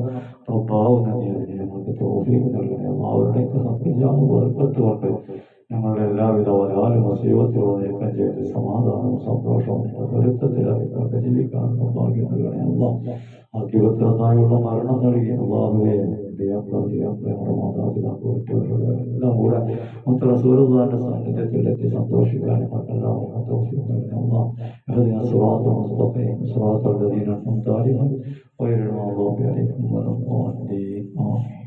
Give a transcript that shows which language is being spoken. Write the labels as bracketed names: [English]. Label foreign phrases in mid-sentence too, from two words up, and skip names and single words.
[Malayalam] പാവുന്ന നീതിനെ ഞങ്ങൾക്ക് തൗഫീഖ് നൽകണേ. അവരുടെയൊക്കെ സത്യജാത വർക്കത്തുകൊണ്ട് ഞങ്ങളുടെ എല്ലാവിധ വരാലും മുസീബത്തുകളും നീക്കം ചെയ്ത് സമാധാനവും സന്തോഷവും പൊരുത്തത്തിലായിക്കൊണ്ട് ജീവിക്കാനുള്ള ഭാഗ്യം നൽകണേ. ആദ്യപത്രനായുള്ള മരണം നൽകി അള്ളാഹുവേ ഞങ്ങളുടെ മാതാപിതാക്കളുടെ എല്ലാം കൂടെ റസൂലുള്ളാഹിന്റെ സാന്നിധ്യത്തിലെത്തി സന്തോഷിക്കാൻ എല്ലാവർക്കും തൗഫീഖ് നൽകണേ. [Arabic] അല്ലാഹ് اهدنا الصراط المستقيم صراط الذين أنعمت عليهم غير المغضوب عليهم ولا الضالين آمين.